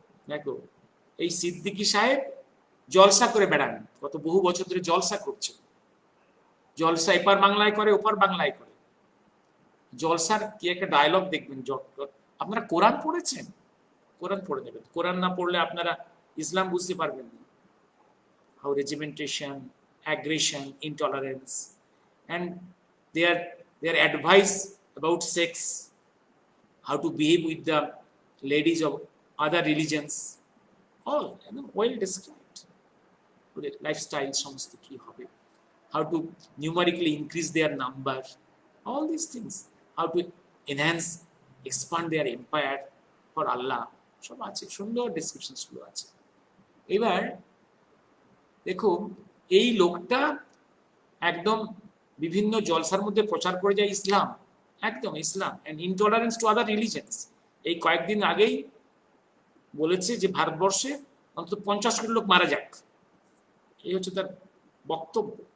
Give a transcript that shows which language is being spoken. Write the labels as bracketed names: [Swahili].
[Bangla] দেখো, এই সিদ্দিকী সাহেব জলসা করে বেড়ান, গত বহু বছর ধরে জলসা করছে। জলসা এপার বাংলায় করে, ওপার বাংলায় করে। জলসার কি একটা ডায়লগ দেখবেন। আপনারা কোরআন পড়েছেন? কোরআন পড়ে নেবেন। কোরআন না পড়লে আপনারা ইসলাম বুঝতে পারবেন না। [English] How regimentation, aggression, intolerance, and their advice about sex, how to behave with the ladies of other religions, all well described. Lifestyle [Bangla] সমস্ত কি হবে, [English] how to numerically increase their number, all these things, how to enhance, expand their empire for Allah, [Bangla] সব আছে, সুন্দর descriptions গুলো আছে। এবার দেখো, এই লোকটা একদম বিভিন্ন জলসার মধ্যে প্রচার করে যায় ইসলাম, একদম [English] ইসলাম and intolerance to other religions. [Bangla] এই কয়েকদিন আগেই বলেছে যে ভারতবর্ষে অন্তত 50 কোটি লোক মারা যাক, এই হচ্ছে তার বক্তব্য।